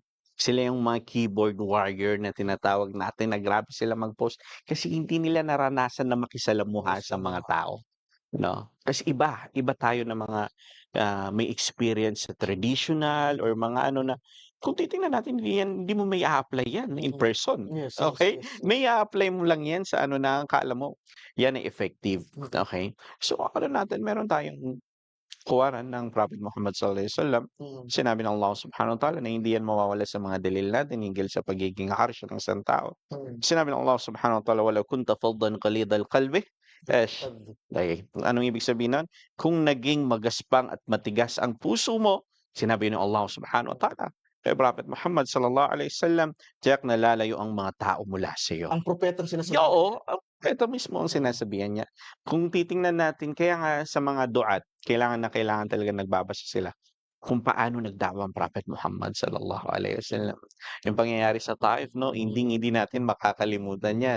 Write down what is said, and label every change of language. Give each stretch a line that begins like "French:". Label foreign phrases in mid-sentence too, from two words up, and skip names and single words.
Filipino: Sila yung mga
English: keyboard warrior
Filipino: na tinatawag natin na grabe sila mag-post kasi hindi nila naranasan na makisalamuha sa mga tao. 'No, kasi iba tayo na mga, may experience sa traditional or mga ano na kung titingnan natin hindi mo mai-a-apply yan in Mm. person,
English: Yes, yes,
Filipino: okey? yes. Mai-a-apply mo lang yan sa ano na akala mo yan ay effective, Mm. okey? So, ano natin meron tayong Quran ng Prophet Muhammad
Arabic: صلى الله عليه وسلم. Mm.
Filipino: Sinabi ng Allah
Arabic: سبحانه وتعالى
Filipino: na hindi yan mawawala sa mga dalil natin hinggil sa pagiging harsha ng isang tao. Mm. Sinabi ng
Arabic: Allah سبحانه وتعالى, "ولو كنت فظا غليظ القلب"
Filipino: Esh, anong ibig sabihin nun? Kung naging magaspang at matigas ang puso mo, sinabi ng Allah
Arabic: سبحانه وتعالى
Filipino: kay Prophet Muhammad
Arabic: صلى الله عليه وسلم,
Filipino: tiyak na lalayo ang mga tao mula sa'yo. Ang propetang sinasabi Oo, ito mismo ang Mm. sinasabihan niya. Kung titingnan natin kaya nga sa mga duat, kailangan na kailangan talagang nagbabasa sila kung paano nagdawa ang Prophet Muhammad
Arabic: صلى الله عليه وسلم.
Filipino: Yung pangyayari sa Taif 'no, hinding-hindi natin makakalimutan 'yan.